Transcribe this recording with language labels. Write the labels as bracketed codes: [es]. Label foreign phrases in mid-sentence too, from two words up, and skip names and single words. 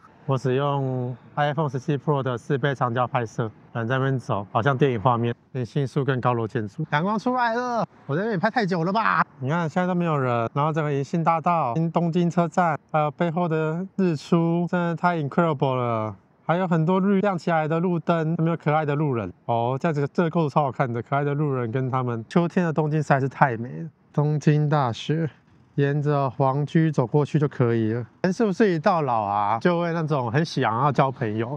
[zh] 我使用 iPhone 17 Pro 的4倍長焦拍攝，人在那邊走，好像電影畫面。銀杏樹跟高樓建築，陽光出來了。我在這裡拍太久了吧？你看现在都沒有人，然後整個銀杏大道、東京車站，還有背後的日出，真的太 incredible 了。還有很多亮起來的路燈，有沒有可愛的路人？哦，這個構圖超好看的，可愛的路人跟他們。秋天的東京實在是太美了。東京大學。沿着皇居走過去就可以了。人是不是一到老啊，就會那種很想要交朋友？